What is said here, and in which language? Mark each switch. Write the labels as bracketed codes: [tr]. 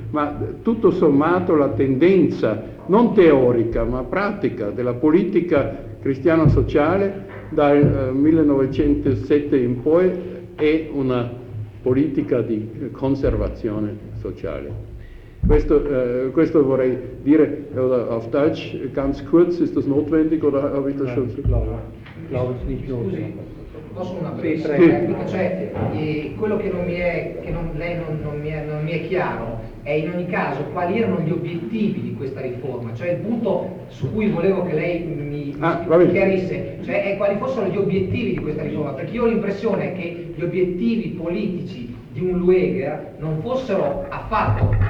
[it] Ma tutto sommato la tendenza, non teorica ma pratica, della politica cristiano-sociale dal 1907 in poi è una politica di conservazione sociale. Questo vorrei dire, [de] oder auf Deutsch, ganz kurz, ist das notwendig, oder habe ich das schon? Nein, glaube ich nicht. [it] Scusi, posso una breve replica? Cioè, quello che non mi è, che non, lei non, non, mi è, non mi è chiaro, è in ogni caso quali erano gli obiettivi di questa riforma, cioè il punto su cui volevo che lei mi chiarisse, cioè è quali fossero gli obiettivi di questa riforma, perché io ho l'impressione che gli obiettivi politici di un Lueger non fossero affatto,